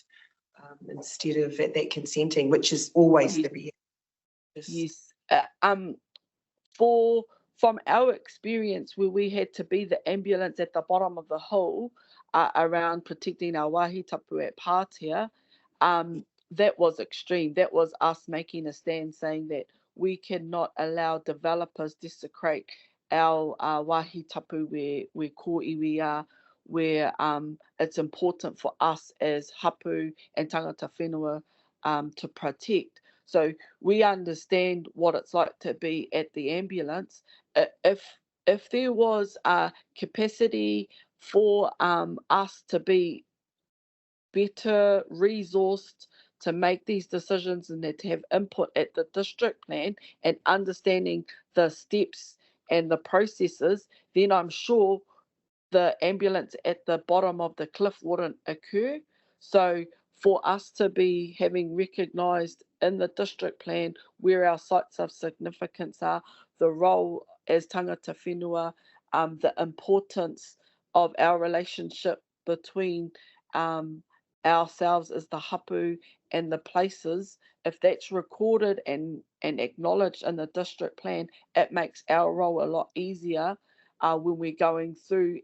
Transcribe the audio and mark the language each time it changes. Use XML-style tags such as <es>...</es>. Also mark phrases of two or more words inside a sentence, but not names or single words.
<en>Instead of at that consenting, which is always the reality. Yes. From our experience, where we had to be the ambulance at the bottom of the hill around protecting our</en> <mi>wāhi tapu</mi> <en>at Pātea, that was extreme. That was us making a stand saying that we cannot allow developers desecrate our</en> <mi>wāhi tapu</mi> <en>where</en> <mi>ko iwi</mi> <en>are. where it's important for us as hapu and</en> <mi>tangata whenua</mi> <en>to protect. So we understand what it's like to be at the ambulance. If there was a capacity for us to be better resourced to make these decisions and to have input at the district plan and understanding the steps and the processes, then I'm sure the ambulance at the bottom of the cliff wouldn't occur. So for us to be having recognised in the district plan where our sites of significance are, the role as</en> <mi>tangata whenua,</mi> <en>the importance of our relationship between ourselves as the hapu and the places, if that's recorded and acknowledged in the district plan, it makes our role a lot easier when we're going through</en>